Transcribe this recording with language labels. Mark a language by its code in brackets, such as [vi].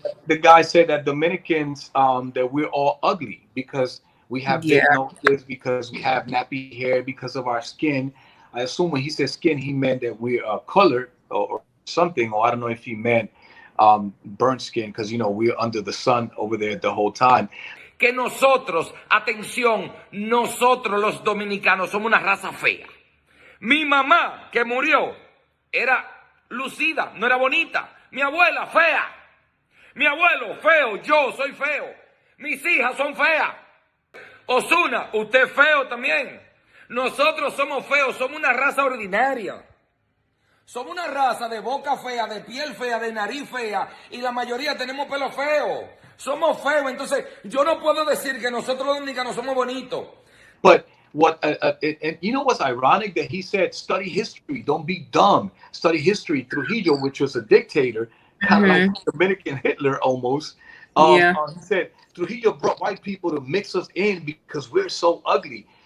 [en] The guy said that Dominicans, that we're all ugly because we have Yeah. big noses, because we have nappy hair, because of our skin. I assume when he said skin, he meant that we're colored or something, or I don't know if he meant burnt skin, because we're under the sun over there the whole time. [es] Que nosotros, atención, nosotros los dominicanos somos una raza fea. Mi mamá, que murió, era lucida, no era bonita. Mi abuela, fea. Mi abuelo, feo. Yo soy feo. Mis hijas son feas. Osuna, usted feo también. Nosotros somos feos, somos una raza ordinaria. Somos una raza de boca fea, de piel fea, de nariz fea, y la mayoría tenemos pelo feo. Somos feos, entonces yo no puedo decir que nosotros los dominicanos somos bonitos. [en] But and you know what's ironic? That he said, study history, don't be dumb. Study history. Trujillo, which was a dictator, kind of like Dominican Hitler almost. He said Trujillo brought white people to mix us in because we're so ugly.